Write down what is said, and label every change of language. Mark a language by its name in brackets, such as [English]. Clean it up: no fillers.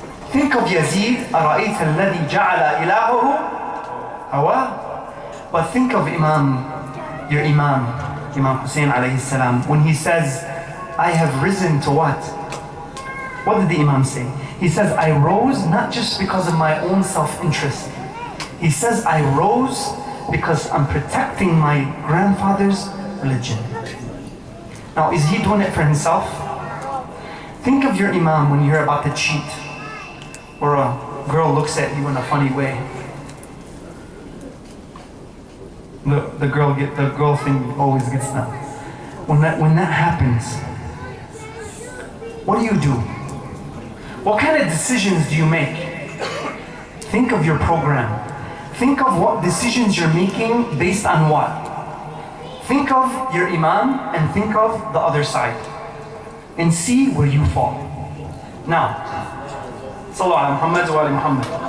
[English] Think of Yazid, [Arabic] أرأيت الذي جعل إلهه هواه. [English] But think of your Imam Hussein alayhi salam, when he says, I have risen to what? What did the Imam say? He says, I rose not just because of my own self-interest. He says, I rose because I'm protecting my grandfather's religion. Now, is he doing it for himself? Think of your Imam when you're about to cheat, or a girl looks at you in a funny way. The girl thing always gets them. When that happens, what do? What kind of decisions do you make? Think of your program. Think of what decisions you're making based on what. Think of your Imam and think of the other side and see where you fall. [Arabic] Now, صلوا على محمد وآل محمد.